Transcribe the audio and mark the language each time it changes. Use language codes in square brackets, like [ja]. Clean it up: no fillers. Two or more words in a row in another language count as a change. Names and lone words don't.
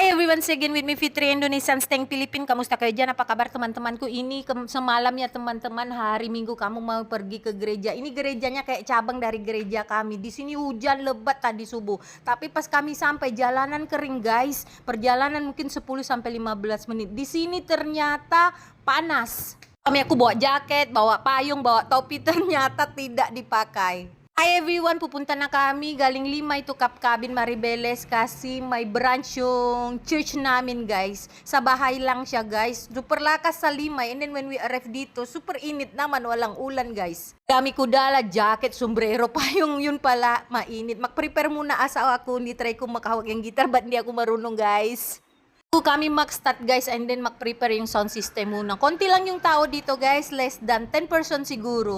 [en] once again with me Fitri Indonesian Steng Philippine. [tl] Kamusta kayo dyan? [id] Apa kabar teman-teman ku? Ini semalam ya teman-teman, hari Minggu kamu mau pergi ke gereja. Ini gerejanya kayak cabang dari gereja kami. Di sini hujan lebat tadi subuh. Tapi pas kami sampai jalanan kering guys. Perjalanan mungkin 10-15 menit. Di sini ternyata panas. Aku bawa jaket, bawa payung, bawa topi, ternyata tidak dipakai. [en] Hi everyone, [tl] pupunta na kami galing Lima itu Kapkabin Maribeles kasi may branch yung church namin guys. Sa bahay lang siya guys. Super lakas sa Lima, [en] and then when we arrive [tl] dito, super init naman, walang ulan guys. Dami ko dala, jacket, sombrero pa yun pala, mainit. Mag-prepare muna asawa ko, hindi try ko makahawak yung guitar, ba't hindi ako marunong guys. Kami mag-start guys, [en] and then [tl] mag-prepare yung sound system muna. Konti lang yung tao dito guys, [en] less than [tl] 10% siguro.